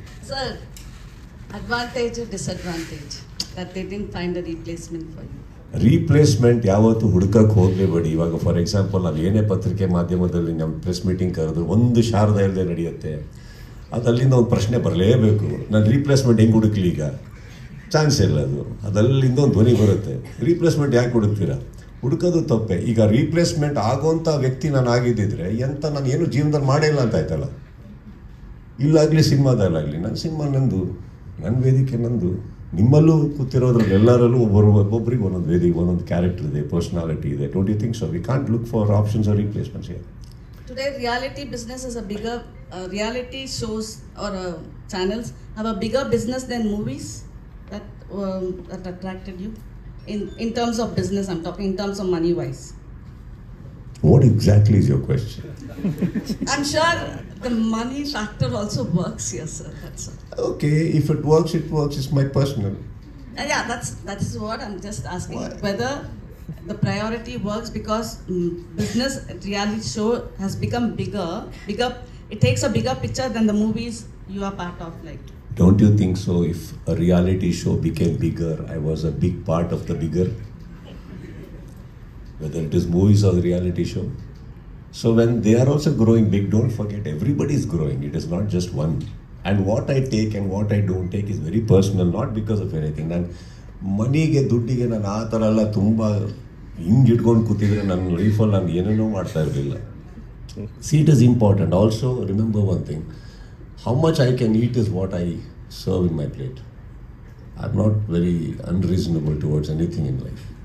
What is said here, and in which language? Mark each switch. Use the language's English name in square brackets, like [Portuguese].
[English] Sir, advantage disadvantage that they didn't find a replacement for you. [Kannada] Replacement ಯಾವತ್ತೂ ಹುಡುಕಕ್ಕೆ ಹೋಗಲೇಬೇಡಿ. ಇವಾಗ for example ನಾವು ಏನೇ ಪತ್ರಿಕೆ ಮಾಧ್ಯಮದಲ್ಲಿ ನಮ್ಮ ಪ್ರೆಸ್ ಮೀಟಿಂಗ್ ಕರೆದು ಒಂದು ಶಾರದಾ ಇಲ್ಲದೆ ನಡೆಯುತ್ತೆ, ಅದು ಅಲ್ಲಿಂದ ಒಂದು ಪ್ರಶ್ನೆ ಬರಲೇಬೇಕು. ನಾನು ರೀಪ್ಲೇಸ್ಮೆಂಟ್ ಹೆಂಗೆ ಹುಡುಕ್ಲಿ, ಈಗ ಚಾನ್ಸ್ ಇಲ್ಲ. ಅದಲ್ಲಿಂದ ಒಂದು ಧ್ವನಿ ಬರುತ್ತೆ, ರೀಪ್ಲೇಸ್ಮೆಂಟ್ ಯಾಕೆ ಹುಡುಕ್ತೀರಾ, ಹುಡುಕೋದು ತಪ್ಪೆ. ಈಗ ರೀಪ್ಲೇಸ್ಮೆಂಟ್ ಆಗೋಂಥ ವ್ಯಕ್ತಿ ನಾನು ಆಗಿದ್ದಿದ್ರೆ ಎಂತ ನಾನು ಏನು ಜೀವನದಲ್ಲಿ ಮಾಡೇ ಇಲ್ಲ ಅಂತ ಆಯ್ತಲ್ಲ. ಇಲ್ಲಾಗಲಿ ಸಿನಿಮಾದಲ್ಲಾಗಲಿ, ನನ್ನ ಸಿನಿಮಾ ನಂದು, ನನ್ನ ವೇದಿಕೆ ನಂದು. ನಿಮ್ಮಲ್ಲೂ ಕೂತಿರೋದ್ರಲ್ಲಿ ಎಲ್ಲರಲ್ಲೂ ಒಬ್ಬೊಬ್ಬರಿಗೆ ಒಂದೊಂದು ವೇದಿಕೆ, ಒಂದೊಂದು ಕ್ಯಾರೆಕ್ಟರ್ ಇದೆ, ಪರ್ಸನಾಲಿಟಿ ಇದೆ. [English] Don't you think so? We can't look for options or replacements here. Today reality business is a bigger, reality shows or channels have a bigger business than movies. That attracted you in terms of business, I'm talking in terms of money wise. What exactly is your question? I'm sure the money factor also works here, sir. That's all. Okay, if it works, it works. It's my personal. Yeah, that is what I'm just asking. Why? Whether the priority works because business reality show has become bigger. It takes a bigger picture than the movies you are part of, like. Don't you think so? If a reality show became bigger, I was a big part of the bigger. Whether it is movies or the reality show. So when they are also growing big, don't forget everybody is growing. It is not just one. And what I take and what I don't take is very personal, not because of anything. [Kannada] ನಾನು ಮನಿಗೆ ದುಡ್ಡಿಗೆ ನಾನು ಆ ಥರ ಎಲ್ಲ ತುಂಬ ಹಿಂಗೆ ಇಟ್ಕೊಂಡು ಕೂತಿದ್ರೆ ನನ್ನ ಲೈಫಲ್ಲಿ ನಾನು ಏನೇನೋ ಮಾಡ್ತಾ ಇರಲಿಲ್ಲ. [English] See, it is important. Also, remember one thing. How much I can eat is what I serve in my plate. I'm not very unreasonable towards anything in life.